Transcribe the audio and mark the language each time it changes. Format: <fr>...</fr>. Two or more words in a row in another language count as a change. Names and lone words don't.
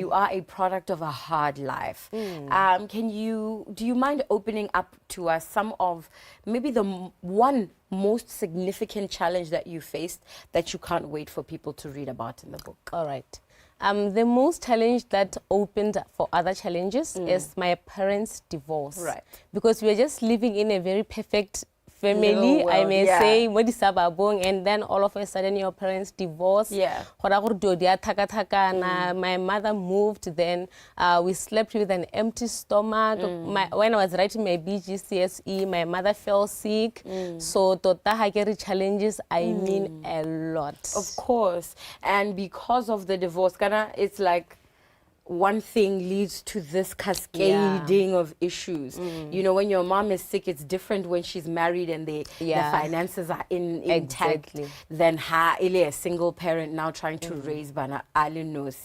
<en>You are a product of a hard life. Do you mind opening up to us some of maybe the one most significant challenge that you faced that you can't wait for people to read about in the book? All right. The most challenge that opened for other challenges is my parents' divorce. Right. Because we are just living in a very perfect family, Little I world, may yeah. say,</en> <tn>mo di sa babong,</tn> <en>and then all of a sudden your parents divorce. Yeah.</en> <tn>Gora gore dio dia thaka-thakana.</tn> <en>My mother moved, then we slept with an empty stomach. When I was writing my BGCSE, my mother fell sick. So</en> <tn>tota ha ke re</tn> <en>challenges, I mean a lot. Of course. And because of the divorce, Kana, it's like one thing leads to this cascading of issues. You know, when your mom is sick, it's different when she's married and the finances are intact than a single parent now trying to raise Bana Alinosi.</en>